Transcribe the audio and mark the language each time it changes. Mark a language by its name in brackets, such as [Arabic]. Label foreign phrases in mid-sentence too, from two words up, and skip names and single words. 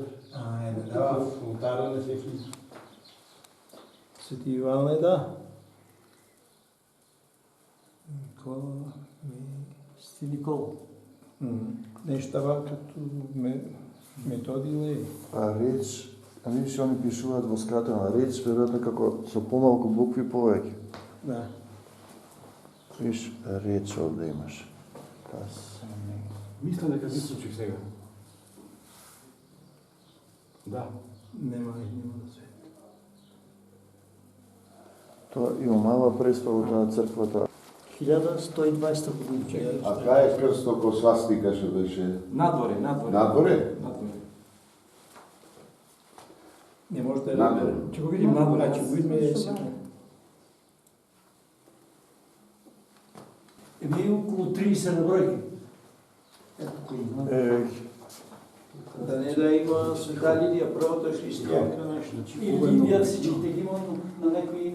[Bulgarian] Не дава, в алтара не се влиза. Свети Иван е да. Никола Сти Никола. Нещо това като методи ли? А реч, виж, [Macedonian] они пишуваат во скратена реч, веројатно како со помалку букви повеќе. Да. Виж, реч овде имаш. [Bulgarian] Мисля дека ги случи сега. Да. [Macedonian] Нема да се. Тоа има мала преспава на црквата. 1120 година. А кај е крсто ко свастика што беше? Надворе. Надворе? Не може да Надворе. Ќе го видим надворе. [Bulgarian] Че го видим сега. Еми около 30 на бройки. Ето кои има. Да не да има света Лидия, първата християнка нещо. И Лидия всичките ги има на някои...